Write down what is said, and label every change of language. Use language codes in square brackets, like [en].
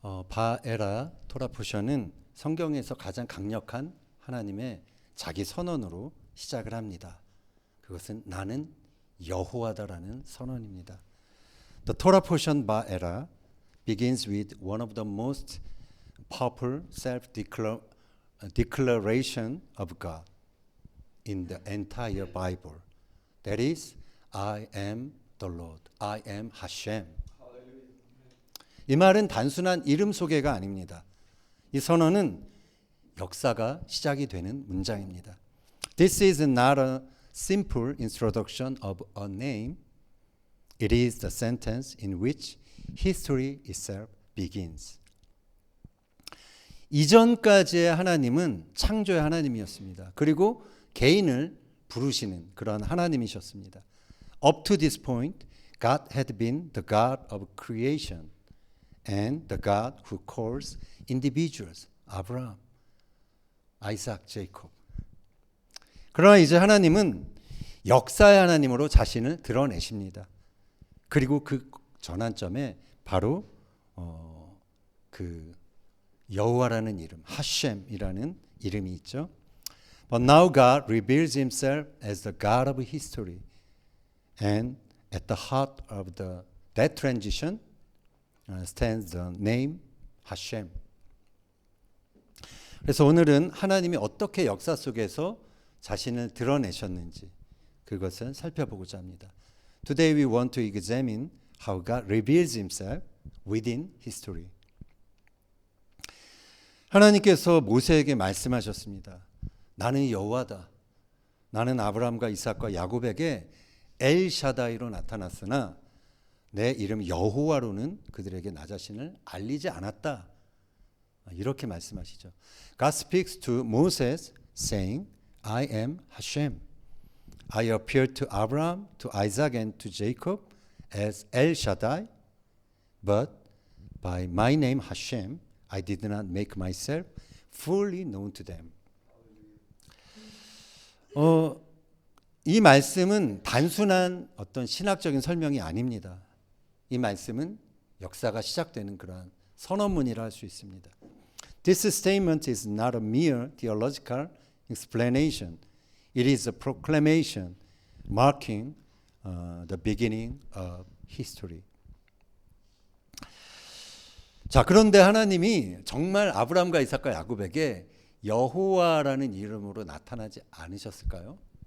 [ko] 바에라 토라포션은 성경에서 가장 강력한 하나님의 자기 선언으로 시작을 합니다. 그것은 나는 여호와다라는 선언입니다. [en] The Torah portion 바에라 begins with one of the most powerful self-declaration of God in the entire Bible. That is, I am the Lord. I am Hashem. [ko] 이 말은 단순한 이름 소개가 아닙니다. 이 선언은 역사가 시작이 되는 문장입니다. [en] This is not a simple introduction of a name. It is the sentence in which history itself begins. [ko] 이전까지의 하나님은 창조의 하나님이었습니다. 그리고 개인을 부르시는 그런 하나님이셨습니다. [en] Up to this point, God had been the God of creation and the God who calls individuals, Abraham, Isaac, Jacob. [ko] 그러나 이제 하나님은 역사의 하나님으로 자신을 드러내십니다. 그리고 그 전환점에 바로 그 여호와라는 이름, 하셴이라는 이름이 있죠. [en] But now God reveals himself as the God of history. And at the heart of that transition stands the name 하셴. [ko] 그래서 오늘은 하나님이 어떻게 역사 속에서 자신을 드러내셨는지 그것을 살펴보고자 합니다. [en] Today we want to examine how God reveals himself within history. [ko] 하나님께서 모세에게 말씀하셨습니다. 나는 여호와다. 나는 아브라함과 이삭과 야곱에게 엘샤다이로 나타났으나 내 이름 여호와로는 그들에게 나 자신을 알리지 않았다. 이렇게 말씀하시죠. [en] God speaks to Moses saying, I am Hashem. I appeared to Abraham, to Isaac and to Jacob as El Shaddai, but by my name Hashem, I did not make myself fully known to them. [ko] 이 말씀은 단순한 어떤 신학적인 설명이 아닙니다. 이 말씀은 역사가 시작되는 그러한 선언문이라 할 수 있습니다. [en] This statement is not a mere theological explanation. It is a proclamation marking the beginning of history. [ko] 자, 그런데 하나님이 정말 아브라함과 이삭과 야곱에게 여호와라는 이름으로 나타나지 않으셨을까요?